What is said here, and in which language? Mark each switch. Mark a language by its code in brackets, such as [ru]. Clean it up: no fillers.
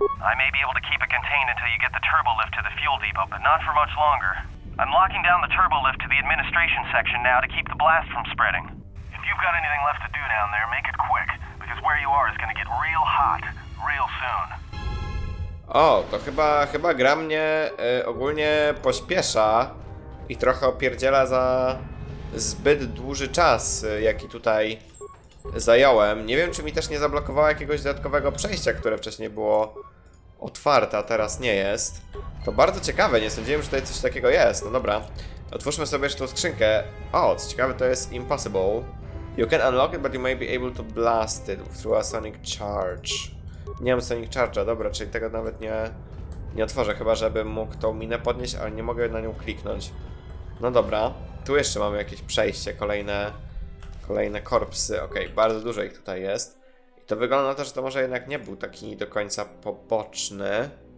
[en] I may be able to keep it contained until you get the turbo lift to the fuel depot, but not for much longer. I'm locking down the turbo lift to the administration section now to keep the blast from spreading. If you've got anything left to do down there, make it quick, because where you are is going to get real hot, real soon. [pl] O, to chyba gra mnie ogólnie pośpiesza i trochę opierdziela za zbyt dłuży czas, jaki tutaj zająłem. Nie wiem, czy mi też nie zablokowało jakiegoś dodatkowego przejścia, które wcześniej było otwarte, a teraz nie jest. To bardzo ciekawe, nie sądziłem, że tutaj coś takiego jest. No dobra, otwórzmy sobie jeszcze tą skrzynkę. O, co ciekawe, to jest impossible. [en] You can unlock it, but you may be able to blast it through a sonic charge. [pl] Nie mam sonic charge'a, dobra, czyli tego nawet nie otworzę, chyba żebym mógł tą minę podnieść, ale nie mogę na nią kliknąć. No dobra, tu jeszcze mamy jakieś przejście, kolejne korpsy, okej, bardzo dużo ich tutaj jest. To wygląda na to, że to może jednak nie był taki do końca poboczny.